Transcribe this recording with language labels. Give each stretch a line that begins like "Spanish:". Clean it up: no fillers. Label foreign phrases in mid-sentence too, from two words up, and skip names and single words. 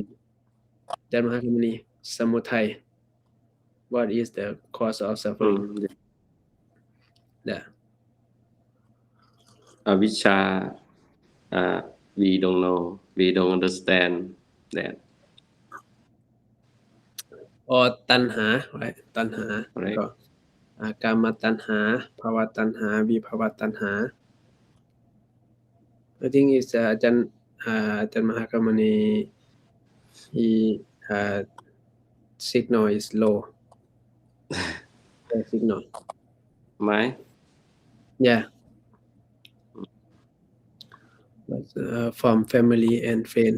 English: Then Mahakamani, Samutai. What is the cause of suffering? Mm. Yeah. Avijja, we don't know, we don't understand that. Or tanha, right? Tanha. Correct. So,
Pali: kama tanha, bhava tanha, vibhava tanha.
English: I think it's Ajahn Mahakamani. He signal is low. The signal. Mine. Yeah. But, from family and friend.